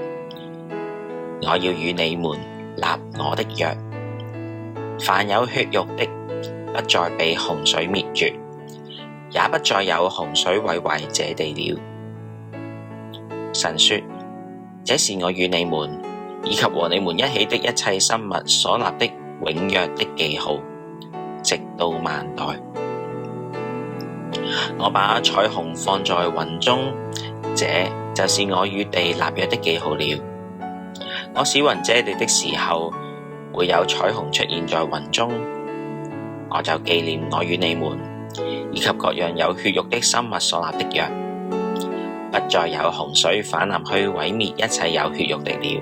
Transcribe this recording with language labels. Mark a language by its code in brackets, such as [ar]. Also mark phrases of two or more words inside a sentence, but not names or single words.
[zh] 我要與你們立我的約，凡有血肉的，不再被洪水滅絕，也不再有洪水毀壞這地了。神說：這是我與你們以及和你們一起的一切生物所立的永約的記號，直到萬代。我把彩虹放在雲中，這就是我與地立約的記號了。我使雲遮地的時候，會有彩虹出現在雲中，我就紀念我與你們以及各樣有血肉的生物所立的約，不再有洪水反臨去毀滅一切有血肉的了。